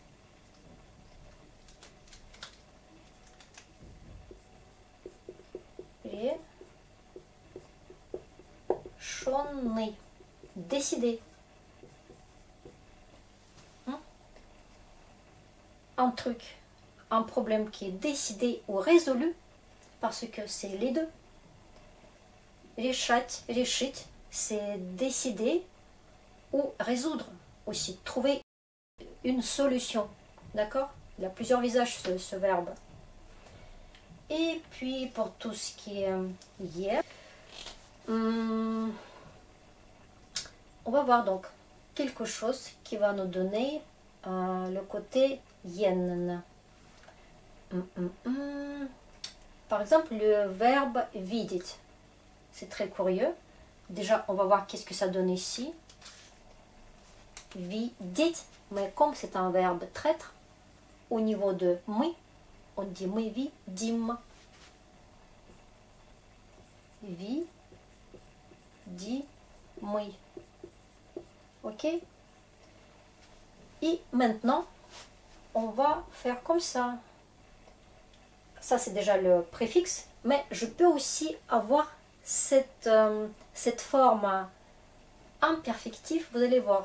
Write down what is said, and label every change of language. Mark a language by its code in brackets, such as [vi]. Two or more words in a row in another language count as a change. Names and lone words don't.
[fr] Et решенный. Décider. Un truc, un problème qui est décidé ou résolu, parce que c'est les deux. [ru] Решать, решить, [fr] c'est décider ou résoudre aussi, trouver une solution. D'accord? Il a plusieurs visages ce verbe. Et puis pour tout ce qui est hier, on va voir donc quelque chose qui va nous donner le côté yen. Par exemple, le verbe видеть. C'est très curieux. Déjà, on va voir qu'est-ce que ça donne ici. Видеть, mais comme c'est un verbe traître, au niveau de мы, on dit [ru] мы видим. Мы. [fr] Ok? Et maintenant, on va faire comme ça. Ça, c'est déjà le préfixe, mais je peux aussi avoir cette forme imperfective, vous allez voir.